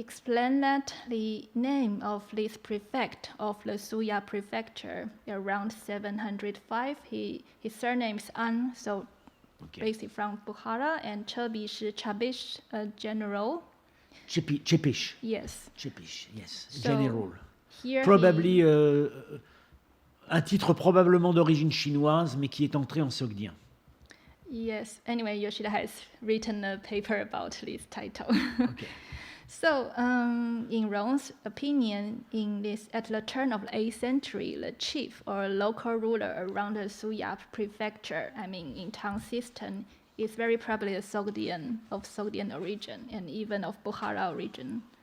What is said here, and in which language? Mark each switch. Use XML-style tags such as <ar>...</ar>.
<en>explain that the name of this prefect of the Suya prefecture around 705, his surname is An, so basically from Bukhara, and Chebi is Chabish general. Chepish. Yes. Chepish, yes, So, general. Here Probably,</en> <fr>un titre probablement d'origine chinoise, mais qui est entré en sogdien.</fr> <en>Yes, anyway, Yoshida has written a paper about this title. Okay. So, in Rong's opinion, at the turn of the 8th century, the chief or local ruler around the Suyap prefecture, in Tang system, is very probably a Sogdian origin and even of Bukhara origin.</en>